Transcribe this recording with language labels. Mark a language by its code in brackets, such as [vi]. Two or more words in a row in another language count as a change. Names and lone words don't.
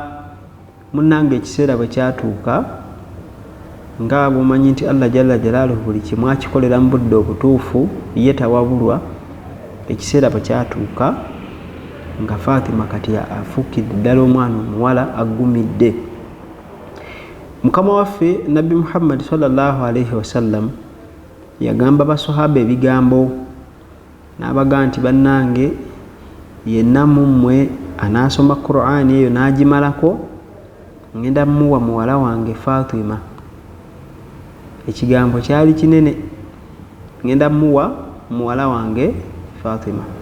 [lg] Munnanga ekiseera bwe kyatuuka, nga bw'omanyi nti Allah [ar] جل جلاله [lg] buli kimu akikolera mu budde obutuufu, ye tawabulwa. Ekiseera bwe kyatuuka nga Fatima kati afuukidde ddala omwana omuwala aggumidde. Mukama waffe Nabbi Muhammad [ar] صلى الله عليه وسلم [lg] yagamba basahaba ebigambo n'abaga nti bannange yenna mu mmwe anaasoma Qur'ani eyo n'agimalako ngenda muwa muwala wange Fatima. Ekigambo kyali kinene, ngenda muwa muwala wange Fatima.